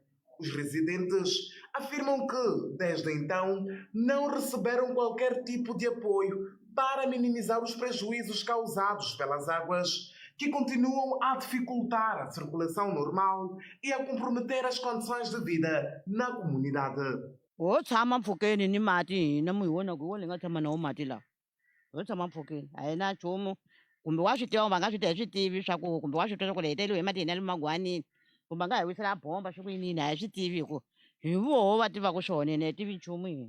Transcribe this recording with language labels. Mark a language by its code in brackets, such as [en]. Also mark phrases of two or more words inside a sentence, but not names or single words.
[pt] Os residentes afirmam que, desde então, não receberam qualquer tipo de apoio para minimizar os prejuízos causados pelas águas, que continuam a dificultar a circulação normal e a comprometer as condições de vida na comunidade. [ts] kumbe nga hi wisela bomba swi ku yinini a hi swi tivi ku hi voho va tivaka swona ene hi tivi nchumu hina